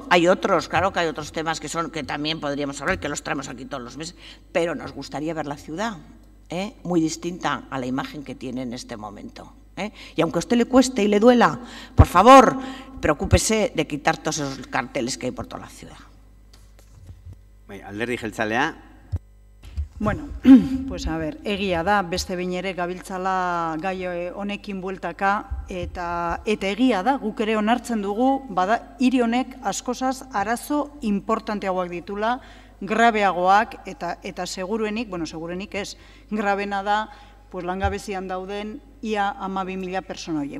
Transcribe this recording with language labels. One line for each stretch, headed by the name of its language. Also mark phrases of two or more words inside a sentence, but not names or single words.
Spanish: Hay otros, claro que hay otros temas que también podríamos hablar, que los traemos aquí todos los meses, pero nos gustaría ver la ciudad muy distinta a la imagen que tiene en este momento. Y aunque a usted le cueste y le duela, por favor, preocúpese de quitar todos esos carteles que hay por toda la ciudad.
Basque: Alderdi jeltzalea.
Spanish: Bueno, pues a ver,
Basque: egia da, beste behin ere gabiltzala gai honekin bueltaka, eta egia da, guk ere onartzen dugu, bada, hiri honek askozaz arazo importanteagoak ditula, grabeagoak, eta seguruenik ez, grabena da, pues langabezian dauden ia 12.000 pertsona horiek.